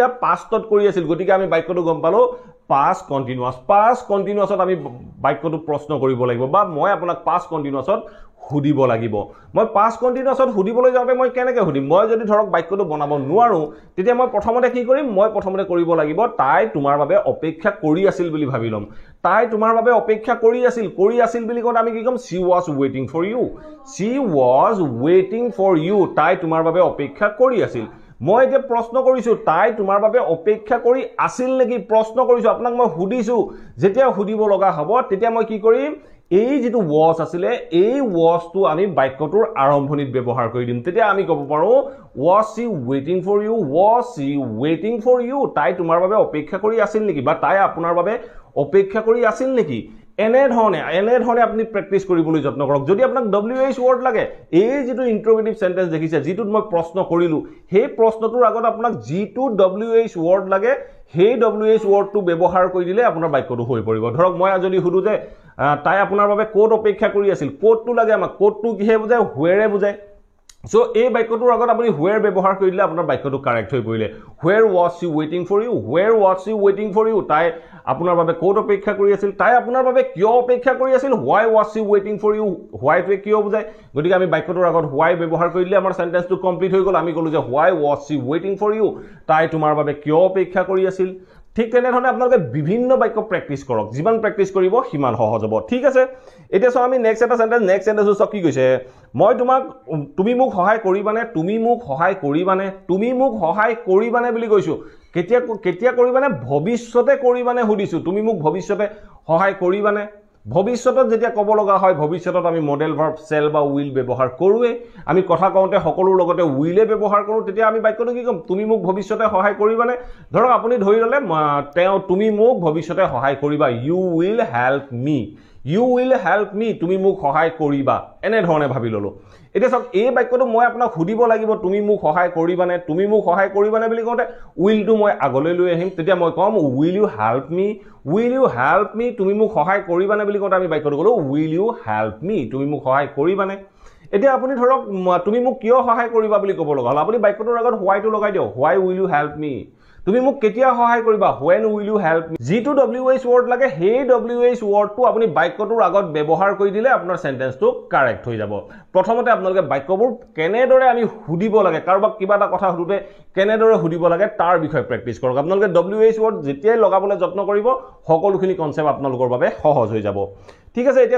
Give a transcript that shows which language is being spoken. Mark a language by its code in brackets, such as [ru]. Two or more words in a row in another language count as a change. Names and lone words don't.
[as] পাষ্টত কৰি আছিল গতিকে আমি বাক্যটো গম পালো [en] past continuous past continuous [as] ত আমি বাক্যটো প্ৰশ্ন কৰিব লাগিব বা মই আপোনাক [en] past continuous [as] ত হুদিব লাগিব মই [en] past continuous [as] ত হুদিবলৈ যাওঁতে মই কেনেকৈ হুদিম মই যদি ধৰক বাক্যটো বনাব নোৱাৰো তেতিয়া মই প্ৰথমতে কি কৰিম মই প্ৰথমতে কৰিব লাগিব তাই তোমাৰ বাবে অপেক্ষা কৰি আছিল বুলি ভাবি লম তাই তোমাৰ বাবে অপেক্ষা কৰি আছিল বুলি কোৱা আমি কি কম [en] she was waiting for [as] you তাই তোমাৰ বাবে অপেক্ষা কৰি আছিল মই এতিয়া প্ৰশ্ন কৰিছো তাই তোমাৰ বাবে অপেক্ষা কৰি আছিল নেকি প্ৰশ্ন কৰিছো আপোনাক মই হুদিছো যেতিয়া হুদিব লগা হ'ব তেতিয়া মই কি কৰিম এই যেটো was আছিলে এই was টো আমি বাক্যটোৰ আৰম্ভণিত ব্যৱহাৰ কৰি দিম তেতিয়া আমি ক'ব পাৰো [en] was she waiting for you [as] তাই তোমাৰ বাবে অপেক্ষা কৰি আছিল নেকি বা তাই আপোনাৰ বাবে অপেক্ষা কৰি আছিল নেকি এনে ধৰণে আপুনি প্ৰেক্টিস কৰিবলৈ যত্ন কৰক যদি আপোনাক [en] WH word [as] লাগে এই যেটো [en] interrogative sentence [as] দেখিছে যেটোত মই প্ৰশ্ন কৰিলো সেই প্ৰশ্নটোৰ আগত আপোনাক যেটো [en] WH word [as] লাগে সেই [en] WH word [as] ব্যৱহাৰ কৰি দিলে আপোনাৰ বাক্যটো হৈ পৰিব ধৰক মই যদি হুদু যে তাই আপোনাৰ বাবে কোড অপেক্ষা কৰি আছিল কোডটো লাগে আমাক কোডটো কিহে বুজায় where বুজায় So এই বাক্যটোৰ আগত আপুনি where ব্যৱহাৰ কৰিলে আপোনাৰ বাক্যটো কাৰেক্ট হৈ পৰিলে [en] where was she waiting for you [as] তাই আপোনাৰ বাবে কোড অপেক্ষা কৰি আছিল তাই আপোনাৰ বাবে কিয় অপেক্ষা কৰি আছিল [en] why was she waiting for you [as] why টো কিয় বুজায় গতিকে আমি বাক্যটোৰ আগত why ব্যৱহাৰ কৰিলে আমাৰ সেন্টেন্সটো কমপ্লিট হৈ গ'ল আমি ক'লো যে [en] why was she waiting for you [as] তাই তোমাৰ বাবে কিয় অপেক্ষা কৰি আছিল ঠিক তেনেধৰণে আপোনালোকে বিভিন্ন বাক্য প্ৰেক্টিস কৰক যিমান প্ৰেক্টিস কৰিব সিমান সহজ হ'ব ঠিক আছে এতিয়া সো আমি নেক্সট এটা সেন্টেন্স সব কি কৈছে মই তোমাক তুমি মোক সহায় কৰিবানে বুলি কৈছো কেতিয়া কৰিবানে ভৱিষ্যতে কৰিবানে হুদিছো তুমি মোক ভৱিষ্যতে সহায় কৰিবানে ভৱিষ্যতত যেতিয়া ক'ব লগা হয় ভৱিষ্যতত আমি [en] modal verb [as] shall বা will ব্যৱহাৰ কৰোৱে আমি কথা কওঁতে সকলোৰ লগতে will ব্যৱহাৰ কৰো তেতিয়া আমি বাক্যটো কি কম তুমি মোক ভৱিষ্যতে সহায় কৰিবানে ধৰক আপুনি ধৰি ললে তুমি মোক ভৱিষ্যতে সহায় কৰিবা [en] you will help me [as] তুমি মোক সহায় কৰিবা এনে ধৰণে ভাবি ললো এতিয়া সব এই বাক্যটো মই আপোনাক হুদিব লাগিব তুমি মোক সহায় কৰিবানে বুলি কওঁতে will টো মই আগলৈ লৈ আহিম তেতিয়া মই কম [en] will you help me [as] তুমি মোক সহায় কৰিবানে বুলি কওঁতে আমি বাক্যটো কলো [en] will you help me [as] তুমি মোক সহায় কৰিবানে এতিয়া আপুনি ধৰক তুমি মোক কিয় সহায় কৰিবা বুলি ক'ব লগা হল আপুনি বাক্যটোৰ আগত why টো লগাই দিও [en] why will you help me [as] তুমি মোক কেতিয়া সহায় কৰিবা [en] when will you help me [as] যেটো [en] WH word [as] লাগে সেই [en] WH word [as] আপুনি বাক্যটোৰ আগত ব্যৱহাৰ কৰি দিলে আপোনাৰ সেন্টেন্সটো কাৰেক্ট হৈ যাব প্ৰথমতে আপোনালোকে বাক্যবোৰ কেনেদৰে আমি হুদিব লাগে কাৰোবাক কিবা এটা কথা হুদুতে কেনেদৰে হুদিব লাগে তাৰ বিষয়ে প্ৰেক্টিস কৰক আপোনালোকে [en] WH word [as] যেতিয়াই লগাবলৈ যত্ন কৰিব সকলোখিনি কনসেপ্ট আপোনালোকৰ বাবে সহজ হৈ যাব ঠিক আছে এতিয়া